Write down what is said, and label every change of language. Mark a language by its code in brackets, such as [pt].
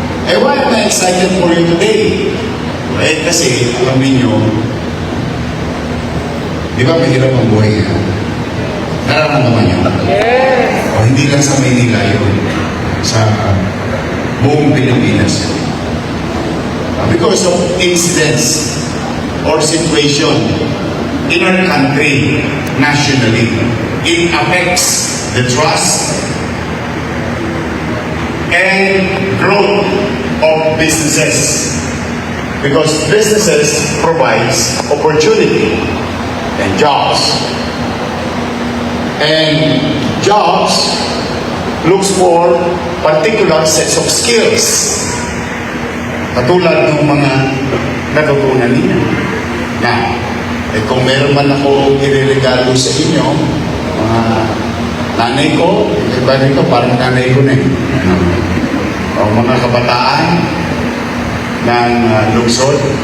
[en] Eh, why am I excited for you today? [tl] Well, kasi, alam niyo, di ba mahirap ang buhay niya? Nararamdaman niyo? Yes! O hindi lang sa Maynila yun. Sa buong Pilipinas. [en] Because of incidents or situation in our country, nationally, it affects the trust and growth of businesses. Because businesses provides opportunity and jobs. And jobs looks for particular sets of skills. [tl] Katulad ng mga natutunan ninyo. Na, kung meron man ako ireregalo sa inyo, mga nanay ko, iba nito, parang nanay ko na eh. O mga kabataan ng lungsod.